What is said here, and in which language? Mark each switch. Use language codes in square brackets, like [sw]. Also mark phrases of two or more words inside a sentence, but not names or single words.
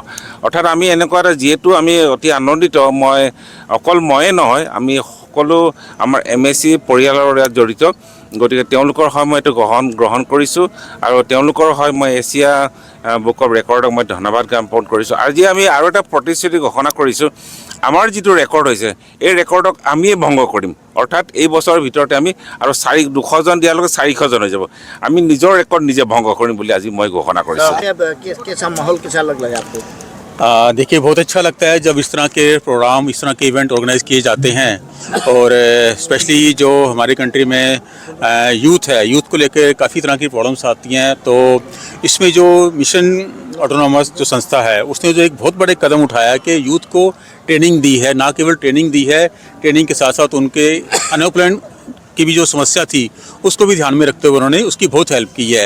[as] অৰ্থাৎ আমি এনেকুৱা এটা, যিহেতু আমি অতি আনন্দিত, অকল ময়ে নহয়, আমি সকলো আমাৰ MSC পৰিয়ালৰ লগত জড়িত, গতিকে তেওঁলোকৰ হয় মই এইটো গ্ৰহণ কৰিছোঁ আৰু তেওঁলোকৰ হয় মই এছিয়া বুক অফ ৰেকৰ্ডক মই ধন্যবাদ জ্ঞাপন কৰিছোঁ। আজি আমি আৰু এটা প্ৰতিশ্ৰুতি ঘোষণা কৰিছোঁ, আমাৰ যিটো ৰেকৰ্ড হৈছে এই ৰেকৰ্ডক আমিয়ে ভংগ কৰিম। অৰ্থাৎ এই বছৰৰ ভিতৰতে আমি আৰু 200জন দিয়াৰ লগে 400জন হৈ যাব, আমি নিজৰ ৰেকৰ্ড নিজে ভংগ কৰিম বুলি আজি মই ঘোষণা কৰিছোঁ। [hi] देखिए, बहुत अच्छा लगता है जब इस तरह के प्रोग्राम, इस तरह के इवेंट ऑर्गेनाइज किए जाते हैं। और स्पेशली जो हमारे कंट्री में यूथ को लेकर काफ़ी तरह की प्रॉब्लम्स आती हैं, तो इसमें जो मिशन ऑटोनॉमस जो संस्था है उसने जो एक बहुत बड़े कदम उठाया कि यूथ को ट्रेनिंग दी है, ना केवल ट्रेनिंग दी है, ट्रेनिंग के साथ साथ उनके अनएम्प्लॉयमेंट की भी जो समस्या थी उसको भी ध्यान में रखते हुए उन्होंने उसकी बहुत हेल्प की है।